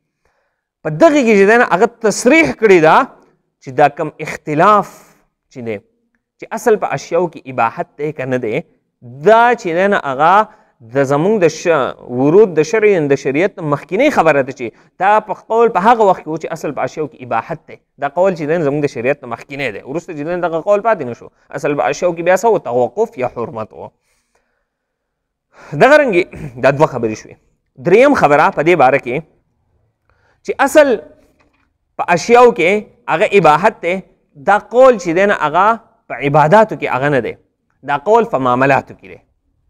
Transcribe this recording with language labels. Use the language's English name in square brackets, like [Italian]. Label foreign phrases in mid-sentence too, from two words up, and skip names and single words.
[Pashto] په دغې کې چې دی نه هغه تصریح کړې ده چې دا کم اختلاف چې دی چې اصل په اشیاو کې اباحت دی که نه دی دا چې دی نه هغه د زمونږ د ورود د شرع د شریعت مخکینی خبره ده چې دا په قول په هغه وخت کې و چې اصل په اشیاو کې اباحت دی. دا قول چې دی زمونږ د شریعت مخکینی دی. وروسته چې دی دغه قول پاتې نه شو. اصل په اشیاو کې بیا څه و توقف یا حرمت و. دغه رنګې دا دوه خبرې شوې. دریم خبره په دې باره کې چې اصل په اشیاو کې هغه اباحت دی دا قول چې دی نه هغه په عباداتو کې هغه نه دی، دا قول په معاملاتو کې دی.